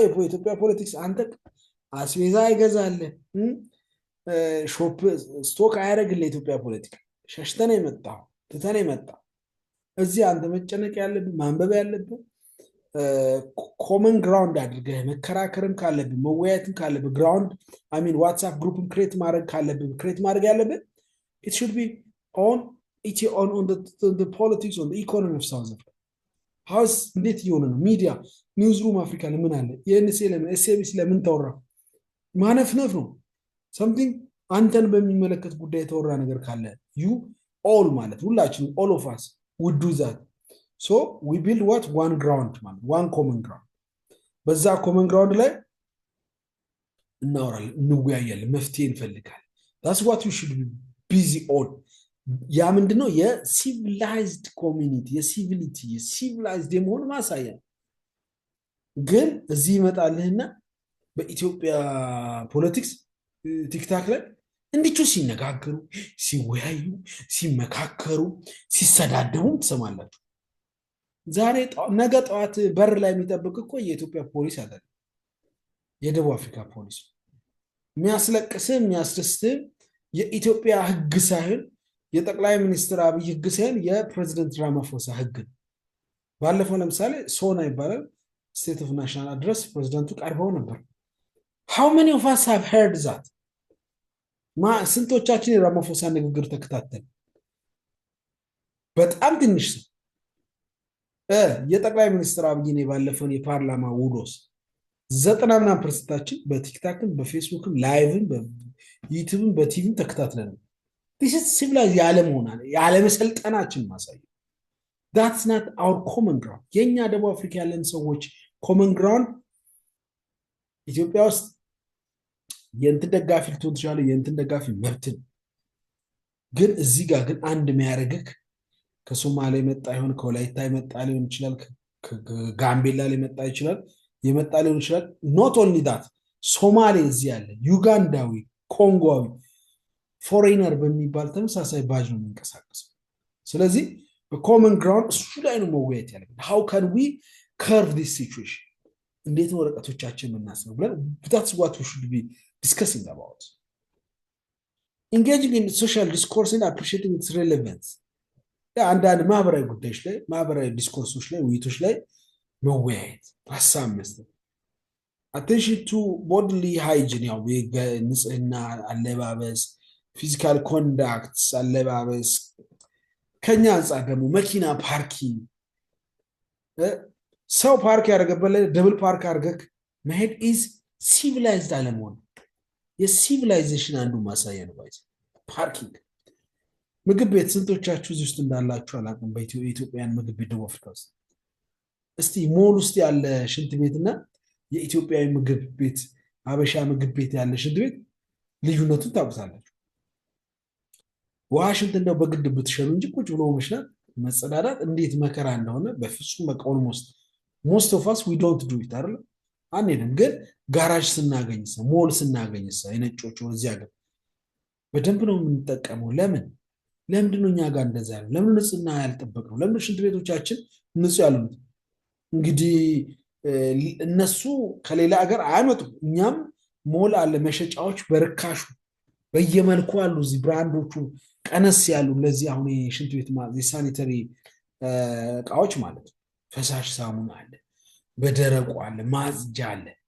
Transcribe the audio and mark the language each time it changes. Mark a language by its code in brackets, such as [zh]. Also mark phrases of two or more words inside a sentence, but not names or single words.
[am] የኢትዮጵያ ፖለቲክስ አንተ አስቤዛ አይገዛልህ፣ [en] shop stock [am] አያደርግልህ። የኢትዮጵያ ፖለቲካ ሸሽተን የመጣው ትተን የመጣው እዚህ አንተ መጨነቅ ያለብን ማንበብ ያለብን [en] common ground [am] አድርገህ መከራከርም ካለብን መወያየትም ካለብን [en] ground WhatsApp groupን create [am] ማድረግ ያለብን [en] it should be on the politics, on the economy of South Africa. [am] How's እንዴት እየሆነ ነው? ሚዲያ ኒውዝ ሩም አፍሪካ ለምን አለ? የኤንኤስኤ ለምን ኤስኤቢሲ ለምን ተወራ? ማነፍነፍ ነው። something አንተን በሚመለከት ጉዳይ የተወራ ነገር ካለ [en] you all [am] ማለት ሁላችንም [en] all of us would do that. So we build one ground ማለት one common ground። በዛ common ground [am] ላይ እናወራለን፣ እንወያያለን፣ መፍትሄ እንፈልጋለን። [en] that's what you should be busy on። [am] ያ ምንድነው? [en] የcivilized community [am] የሲቪላይዝድ የመሆን ማሳያ። ግን እዚህ ይመጣልህና በኢትዮጵያ ፖለቲክስ ቲክታክ ላይ እንዲቹ ሲነጋገሩ፣ ሲወያዩ፣ ሲመካከሩ፣ ሲሰዳደቡም ትሰማላችሁ። ነገ ጠዋት በር ላይ የሚጠብቅ እኮ የኢትዮጵያ ፖሊስ አይደለም፣ የደቡብ አፍሪካ ፖሊስ። የሚያስለቅስም የሚያስደስትም የኢትዮጵያ ህግ ሳይሆን የጠቅላይ ሚኒስትር አብይ ህግ ሳይሆን የፕሬዚደንት ራማፎሳ ህግ። ባለፈው ለምሳሌ ሶና ይባላል [en] State of National Address [am] ፕሬዚደንቱ ቀርበው ነበር። [en] how many of us have heard that? [am] ስንቶቻችን የራማፎሳ ንግግር ተከታተል? በጣም ትንሽ የጠቅላይ ሚኒስትር አብይ ባለፈውን የፓርላማ ውሎስ 90% በቲክታክም በፌስቡክም ላይቭም በዩቲዩብም በቲቪም ተከታትለን [en] this is civilized [am] ያለመሰልጠናችን ማሳየ [en] that's not our common ground [am] የኛ ደቡብ አፍሪካ ያለን ሰዎች [en] common ground [am] ኢትዮጵያ ውስጥ የእንትን ደጋፊ ልትሆን ትችላለህ የእንትን ደጋፊ መብትን ግን እዚህ ጋር ግን አንድ የሚያደርግህ ከሶማሌ መጣ ይሆን ከወላይታ መጣ ሊሆን ይችላል ከጋምቤላ ሊመጣ ይችላል የመጣ ሊሆን ይችላል [en] not only that [am] ሶማሌ እዚህ ያለ ዩጋንዳዊ ኮንጎዊ ፎሬነር በሚባል ተመሳሳይ ባጅ ነው የሚንቀሳቀሰው ስለዚህ በኮመን ግራውንድ እሱ ላይ ነው መወያየት ያለብን [en] how can we curve this situation [am] እንዴት ነው ወረቀቶቻችን የምናስበው ብለን [en] that's what we should be discussing about engaging in social discourse and appreciating its relevance [am] አንዳንድ ማህበራዊ ጉዳዮች ላይ ማህበራዊ ዲስኮርሶች ላይ ውይይቶች ላይ መወያየት ሀሳብ መስጠት [en] attention to bodily hygiene [am] ያው ንጽህና አለባበስ [en] physical conducts [am] አለባበስ ከኛ አንጻር ደግሞ መኪና ፓርኪንግ ሰው ፓርክ ያደረገበት ላይ [en] double park [am] አድርገህ መሄድ [en] is civilized [am] አለመሆን የሲቪላይዜሽን አንዱ ማሳያ ነው ባይዘ ፓርኪንግ ምግብ ቤት ስንቶቻችሁ እዚህ ውስጥ እንዳላችሁ አላውቅም በኢትዮጵያን ምግብ ቤት ደቡብ አፍሪካ ውስጥ እስቲ ሞል ውስጥ ያለ ሽንት ቤትና የኢትዮጵያዊ ምግብ ቤት አበሻ ምግብ ቤት ያለ ሽንት ቤት ልዩነቱን ታውቁታላችሁ ዋሽንት እንደው በግድ ብትሸኑ እንጂ ቁጭ ብሎ መሽናት መጸዳዳት እንዴት መከራ እንደሆነ በፍጹም መቃወም [en] most of us we don't do it [am] አይደል አንዴም ግን ጋራጅ ስናገኝስ ሞል ስናገኝስ የነጮቹ እዚያ ጋር በደንብ ነው የምንጠቀመው ለምንድን ነው እኛ ጋር እንደዛ ያለው ለምን ንጽህና ያልጠበቅነው ለምን ሽንት ቤቶቻችን ንጹህ ያሉት እንግዲህ እነሱ ከሌላ ሀገር አያመጡም እኛም ሞል አለ መሸጫዎች በርካሹ በየመልኩ አሉ እዚህ ብራንዶቹ ቀነስ ያሉ ለዚህ አሁን የሽንት ቤት የሳኒተሪ እቃዎች ማለት ፈሳሽ ሳሙና አለ በደረቁ አለ ማጽጃ አለ